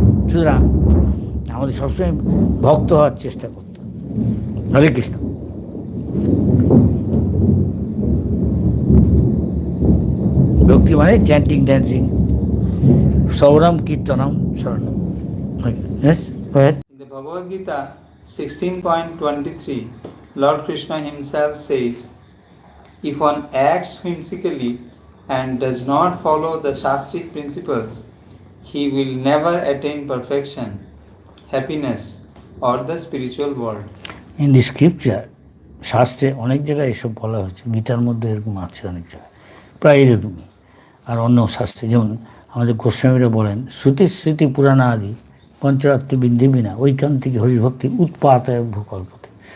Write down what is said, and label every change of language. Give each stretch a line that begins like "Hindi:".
Bangla: সুতরাং আমাদের সবসময় ভক্ত হওয়ার চেষ্টা করতে হবে। হরে কৃষ্ণ। ভক্তি মানে chanting, dancing, সৌরম কীর্তনম শরণম।
English: Yes, go ahead. In the Bhagavad Gita 16.23, Lord Krishna himself says, if one acts whimsically and does not follow the Shastric principles, he will never attain perfection, happiness, or the spiritual world. In the scripture,
Bangla: শাস্ত্রে অনেক জায়গায় এসব বলা হয়েছে, গীতার মধ্যে এরকম আছে অনেক জায়গায়, প্রায় এরকমই। আর অন্য শাস্ত্রে যেমন আমাদের গোস্বামীরা বলেন শ্রুতি স্মৃতি পুরাণ আদি পঞ্চরাত্রি বিন্ধি বিনা ঐকান্তিক হরিভক্তি উৎপাতায় ভূকল্পতে।